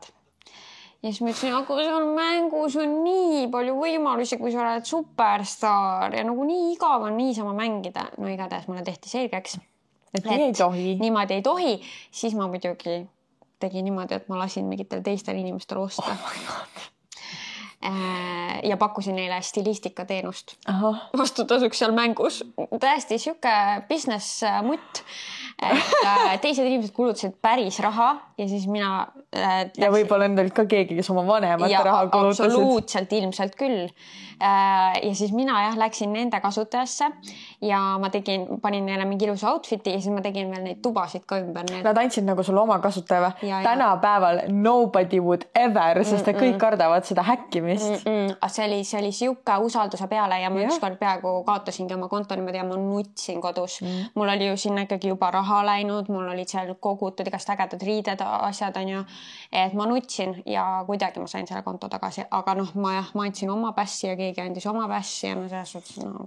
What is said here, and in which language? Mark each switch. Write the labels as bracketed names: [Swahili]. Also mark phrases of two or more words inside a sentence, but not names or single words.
[Estonian] Ja siis ma ütlesin, aga seal mängus on nii palju võimalusi, kui sa oled superstaar ja nagu nii igav on niisama mängida. No igatahes mulle tehti selgeks. Et nii ei tohi. Niimoodi ei tohi. Siis ma muidugi tegin niimoodi, et ma lasin mingitel teistel inimestel osta. [English] Oh my God. [Estonian] Ja pakkusin neile stilistika teenust vastutasuks seal mängus. Täiesti siuke business mutt, et teised inimesed kulutasid päris raha ja siis mina ja võib-olla endalt ka keegi, kes oma vanemate raha kulutasid. Absoluutselt, ilmselt küll. Ja siis mina läksin nende kasutajasse ja ma panin neile mingi ilusa outfiti ja siis ma tegin veel neid tubasid ka ümber. Nad andsid nagu sulle oma kasutaja või? [English] Tänapäeval nobody would ever, [Estonian] sest kõik kardavad seda häkkimist. See oli siuke usalduse peale ja ma ükskord peaaegu kaotasingi oma konto niimoodi ja ma nutsin kodus. Mul oli ju sinna ikkagi juba raha läinud, mul olid seal kogutud igast ägedad riided, asjad on ju, et ma nutsin ja kuidagi ma sain selle konto tagasi, aga noh, ma andsin oma passi ja keegi andis oma passi ja no selles suhtes no.